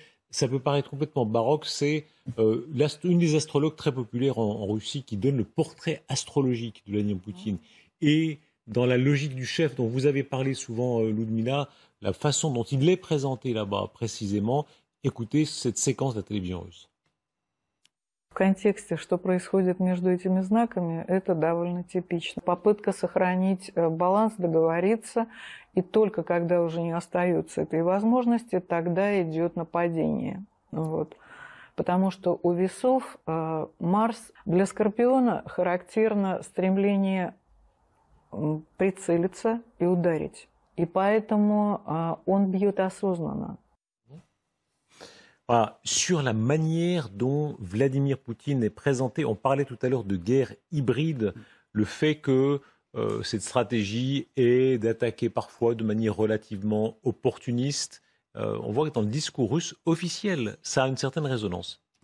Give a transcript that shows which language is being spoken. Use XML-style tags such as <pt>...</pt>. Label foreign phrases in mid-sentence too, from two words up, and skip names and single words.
<fr>Ça peut paraître complètement baroque, c'est une des astrologues très populaires en Russie qui donne le portrait astrologique de Vladimir Poutine. Et dans la logique du chef dont vous avez parlé souvent, Ludmila, la façon dont il est présenté là-bas précisément, écoutez cette séquence de la télévision russe.</fr> <ru>В контексте, что происходит между этими знаками, это довольно типично. Попытка сохранить баланс, договориться, и только когда уже не остается этой возможности, тогда идет нападение. Вот. Потому что у весов Марс для Скорпиона характерно стремление прицелиться и ударить. И поэтому он бьет осознанно.</ru> <fr>Voilà. Sur la manière dont Vladimir Poutine est présenté, on parlait tout à l'heure de guerre hybride, le fait que cette stratégie est d'attaquer parfois de manière relativement opportuniste. On voit que dans le discours russe officiel, ça a une certaine résonance.</fr>